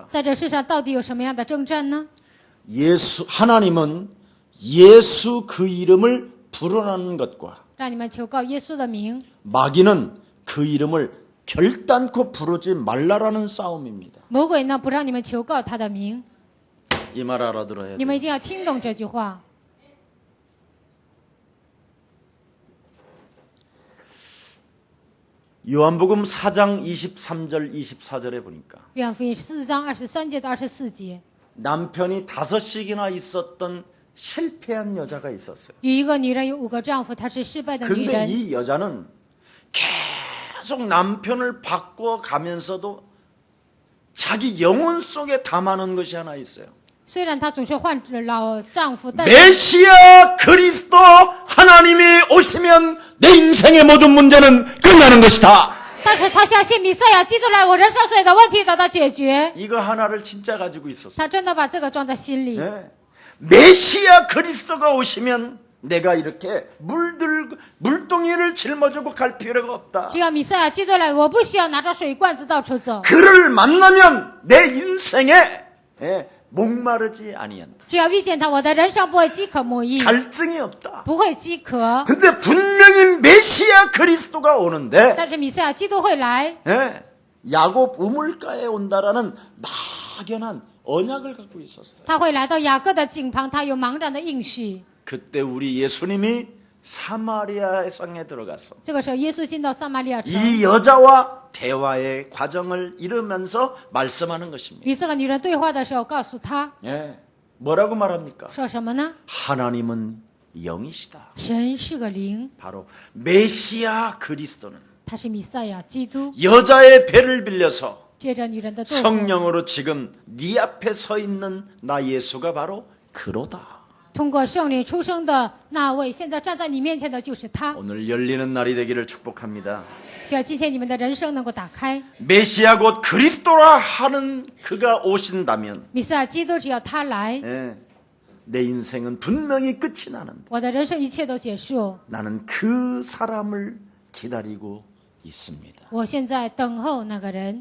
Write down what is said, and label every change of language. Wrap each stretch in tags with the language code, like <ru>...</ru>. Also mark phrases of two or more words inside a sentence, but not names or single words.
<zh>在这世上到底有什么样的征战呢？</zh> <ko>하나님은 예수 그 이름을 불어넣는 것과</ko> <zh>让你们求告耶稣的名，</zh> <ko>마귀는 그 이름을 결단코 부르지 말라라는 싸움입니다.</ko> <zh>魔鬼呢不让你们求告他的名，</zh> <ko>이 말 알아들어야</ko> <zh>你们一</zh> <ko>돼요.</ko> <zh>定要听懂这句话。</zh> <ko>요한복음 4장 23절 24절에 보니까</ko> <zh>约翰福音4章23节到24节，</zh> <ko>남편이 5씩이나 있었던 실패한 여자가 있었어요.</ko> <zh>有一个女人有5个丈夫，她是失败的女</zh> <ko>근데</ko> <zh>人，</zh> <ko>이 여자는 계속 남편을 바꿔가면서도 자기 영혼 속에 담아놓은 것이 하나 있어요.</ko> <zh>虽然她总是换老丈夫，但</zh> <ko>메시아 그리스도 하나님이 오시면 내 인생의 모든 문제는 끝나는 것이다.</ko> <zh>是她相信弥赛亚基督来，我人生所有的问题得到解决。</zh> <ko>이거 하나를 진짜 가지고 있었어요.</ko> <zh>她真的把这个装在心里。</zh> <ko>네. 메시아 그리스도가 오시면 내가 이렇게 물동이를 짊어지고 갈 필요가 없다.</ko> <zh>只要弥赛亚基督来，我不需要拿着水罐子到处走。</zh> <ko>그를 만나면 내 인생에 목마르지 아니한다.</ko> <zh>只要遇见他，我的人生不会饥渴慕义，</zh> <ko>갈증이 없다.</ko> <zh>不会饥渴。</zh> <ko>근데 분명히 메시아 그리스도가 오는데</ko> <zh>但是弥赛亚基督会来，</zh> <ko>야곱 우물가에 온다라는 막연한 언약을 갖고 있었어요.</ko> <zh>他会来到雅各的井旁，他有茫然的应许。</zh> <ko>그때 우리 예수님이 사마리아 성에 들어가서</ko> <zh>这个时候，耶稣进到撒玛利亚城，</zh> <ko>이 여자와 대화의 과정을 이루면서 말씀하는 것입니다.</ko> <zh>与这个女人对话的时候，告诉她</zh> <ko>뭐라고 말합니까?</ko> <zh>说什么呢？</zh> <ko>하나님은 영이시다.</ko> <zh>神是个灵，</zh> <ko>바로 메시아 그리스도는</ko> <zh>他是弥赛亚基督。</zh> <ko>여자의 배를 빌려서</ko> <zh>借着女人的豆腐，</zh> <ko>성령으로 지금 네 앞에 서 있는 나 예수가 바로 그로다.</ko> <zh>通过圣灵出生的那位，现在站在你面前的就是他。</zh> <ko>오늘 열리는 날이 되기를 축복합니다.</ko> <zh>希望今天你们的人生能够打开。</zh> <ko>메시아 곧 그리스도라 하는 그가 오신다면</ko> <zh>弥赛亚基督只要他来，</zh> <ko>내 인생은 분명히 끝이 나는데</ko> <zh>我的人生一切都结束。</zh> <ko>나는 그 사람을 기다리고 있습니다.</ko> <zh>我现在等候那个人。</zh>